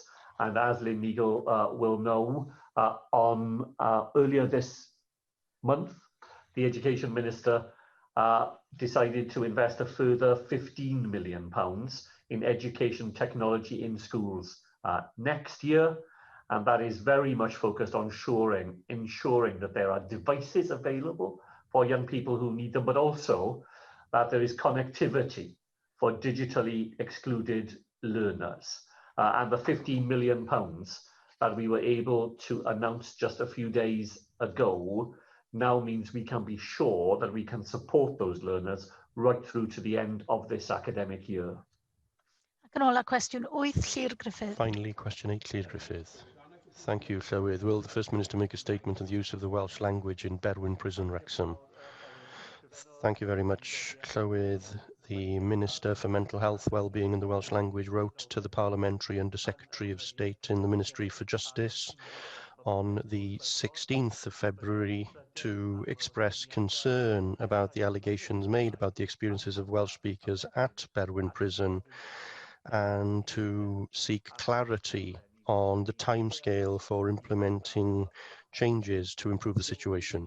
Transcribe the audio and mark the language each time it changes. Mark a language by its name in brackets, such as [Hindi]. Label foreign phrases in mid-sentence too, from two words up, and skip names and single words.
[English] And as Lynn Neagle will know, earlier this month, the Education Minister decided to invest a further £15 million in education technology in schools next year, and that is very much focused on ensuring that there are devices available for young people who need them, but also that there is connectivity for digitally excluded learners. And the £15 million that we were able to announce just a few days ago now means we can be sure that we can support those learners right through to the end of this academic year. [Welsh] Ac yn ola, cwestiwn 8, Llyr Griffith. [English] Finally, question 8, Llyr Griffith. Thank you, Llywydd. Will the First Minister make a statement on the use of the Welsh language in Berwyn Prison, Wrexham? Thank you very much, Llywydd. The Minister for Mental Health, Wellbeing and the Welsh Language wrote to the Parliamentary Under Secretary of State in the Ministry for Justice on the 16th of February to express concern about the allegations made about the experiences of Welsh speakers at Berwyn Prison and to seek clarity on the timescale for implementing changes to improve the situation.